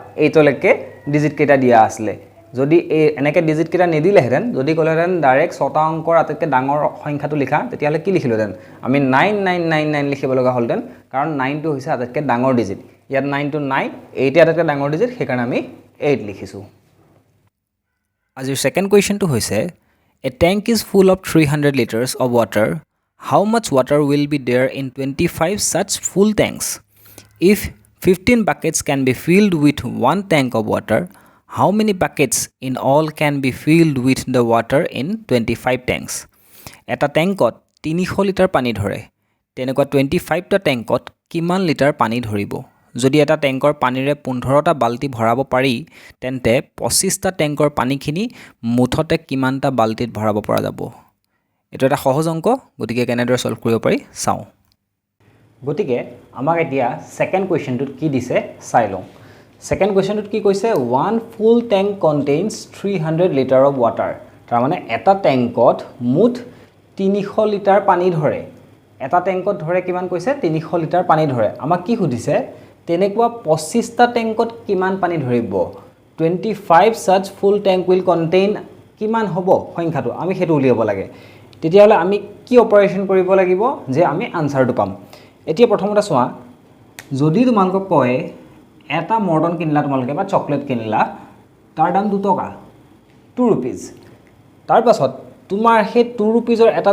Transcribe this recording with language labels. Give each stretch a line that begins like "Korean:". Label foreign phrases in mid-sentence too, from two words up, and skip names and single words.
Assamese: 8 লৈকে ডিজিট কেইটা দিয়া আছিল যদি এনেকৈ ডিজিট কেইটা নিদিলেহেঁতেন যদি ক'লেহেঁতেন ডাইৰেক্ট ছটা অংকৰ আটাইতকৈ ডাঙৰ সংখ্যাটো লিখা তেতিয়াহ'লে কি লিখিলোহেঁতেন আমি 9999 লিখিব লগা হ'লহেঁতেন কাৰণ 9 টো হৈছে আটাইতকৈ ডাঙৰ ডিজিট ইয়াত 9 টো নাই 8 আটাইতকৈ ডাঙৰ ডিজিট সেইকাৰণে আমি 8 লিখিছো আজিৰ
English: second questionটো
Assamese: হৈছে
English: A tank is full of 300 liters of water. How much water will be there in 25 such full tanks? If 15 buckets can be filled with one tank of water, how many buckets in all can be filled with the water in 25 tanks?
Assamese: এটা টেংকত 300 লিটাৰ পানী ধৰে তেনেকুৱা 25 টা tankot কিমান লিটাৰ পানী ধৰিব যদি এটা ট্যাঙ্কৰ পানীৰে 15টা বালতি ভৰাব পাৰি তেন্তে 25টা ট্যাঙ্কৰ পানীখিনি মুঠতে কিমানটা বালতিত ভৰাব পৰা যাব এটো এটা সহজ অংক গতিকে কেনেদৰে সলভ কৰিব পাৰি চাও গতিকে আমাক এতিয়া
English: second questionটোত
Assamese: কি দিছে চাই লওঁ
English: second questionটোত
Assamese: কি কৈছে
English: one full tank contains 300 liter of water
Assamese: তাৰ মানে এটা ট্যাঙ্কত মুঠ 300 লিটাৰ পানী ধৰে এটা ট্যাঙ্কত ধৰে কিমান কৈছে 300 লিটাৰ পানী ধৰে আমাক কি সুধিছে তেনেকুৱা 25টা ট্যাঙ্কত কিমান পানী ধৰিব
English: 25 such full tank will contain
Assamese: কিমান হ'ব সংখ্যাটো আমি হেতু উলিয়াব লাগে তেতিয়াহলে আমি কি অপাৰেশন কৰিব লাগিব যে আমি আনসাৰটো পাম এতিয়া প্ৰথমতে চোৱা যদি তোমালোকক কয় এটা মৰ্টন কিনলা তোমালোকে বা চকলেট কিনলা তাৰ দাম 2 টকা 2 rupees তাৰ পাছত তোমাৰ হে 2 rupeesৰ এটা